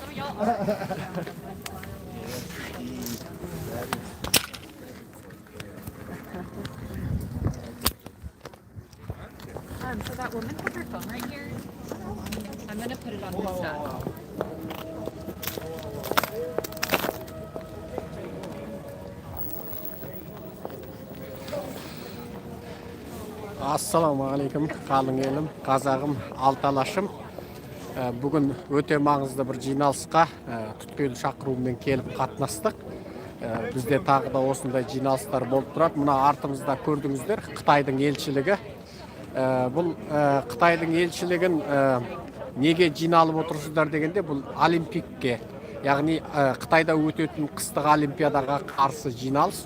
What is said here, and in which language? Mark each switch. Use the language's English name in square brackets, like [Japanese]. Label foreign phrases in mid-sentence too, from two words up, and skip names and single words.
[English] So that woman has her phone right here. I'm gonna put it on his desk. [Arabic] السلام عليكم, [Kazakh] қалың елім, қазағым, алталашым. Бүгін өте маңызды бір жиналысқа түпкел шақырумен келіп қатынастық. Бізде тағы да осындай жиналыстар болып тұрады. Мына артымызда көрдіңіздер, Қытайдың елшілігі. Бұл Қытайдың елшілігін неге жиналып отырсыздар дегенде, бұл Олимпикке, яғни Қытайда өтетін қыстық олимпиадаға қарсы жиналыс.